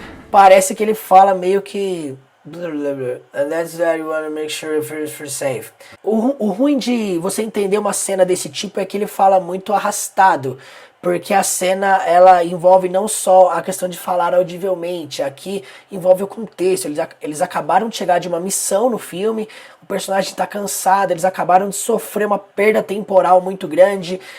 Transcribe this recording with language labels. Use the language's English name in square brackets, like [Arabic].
[Portuguese] Parece que ele fala meio que... [English] And that's that you want to make sure you're safe. [Portuguese] O ruim de você entender uma cena desse tipo é que ele fala muito arrastado. Porque a cena, ela envolve não só a questão de falar audivelmente, aqui envolve o contexto. Eles acabaram de chegar de uma missão no filme, o personagem está cansado, eles acabaram de sofrer uma perda temporal muito grande.